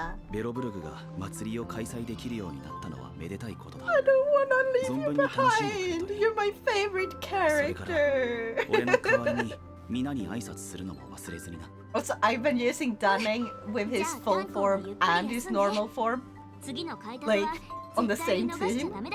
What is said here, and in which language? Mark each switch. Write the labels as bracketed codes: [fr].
[ja] ベロブルグが祭りを開催できるようになったのはめでたいことだ。 [en] I don't wanna leave you behind. You're my favorite character. [ja] 俺の代わりに皆に挨拶するのも忘れずにな。 [en] Also, I've been using Dunning with his full form and his normal form, like on the same team.